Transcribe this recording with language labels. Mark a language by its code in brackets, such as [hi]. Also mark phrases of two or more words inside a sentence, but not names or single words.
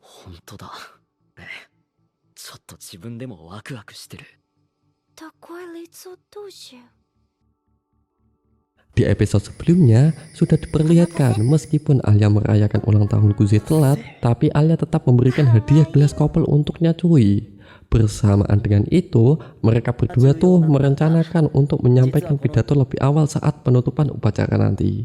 [ja] 本当だ。ねえ、ちょっと自分でもワクワクしてる。 [id] Di episode sebelumnya sudah diperlihatkan meskipun Alia merayakan ulang tahun Kuze telat, tapi Alia tetap memberikan hadiah gelas kopel untuknya cuy. Bersamaan dengan itu, mereka berdua tuh merencanakan untuk menyampaikan pidato lebih awal saat penutupan upacara nanti.